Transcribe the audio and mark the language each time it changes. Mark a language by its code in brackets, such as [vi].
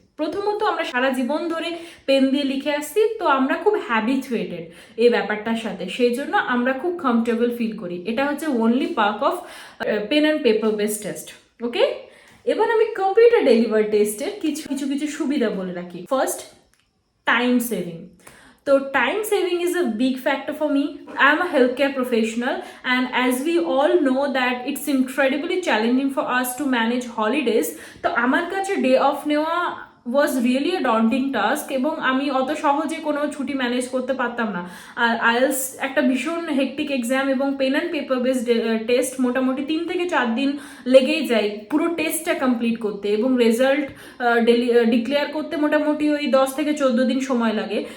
[bn] প্রথমত, আমরা সারা জীবন ধরে পেন দিয়ে লিখে আসছি, তো আমরা খুব হ্যাবিচুয়েটেড এই ব্যাপারটার সাথে, সেই জন্য আমরা খুব কমফর্টেবল ফিল করি। এটা হচ্ছে [en] Only part of pen and paper base test, okay? [bn] এবার আমি কম্পিউটার ডেলিভার টেস্টের কিছু সুবিধা বলে রাখি। [en] First, time saving. So time saving is a big factor for me. I am a healthcare professional and as we all know that it's incredibly challenging for us to manage holidays. [bn] তো আমার কাছে day of নেওয়া [en] was really a daunting task [bn] এবং আমি অত সহজে কোনো ছুটি ম্যানেজ করতে পারতাম না। আর আইএলস একটা ভীষণ হেকটিক এক্সাম এবং pen and paper based test, মোটামুটি 3 থেকে 4 দিন লেগেই যায় পুরো টেস্টটা কমপ্লিট করতে, এবং রেজাল্ট ডিক্লেয়ার করতে মোটামুটি ওই 10 থেকে 14 দিন সময় লাগে।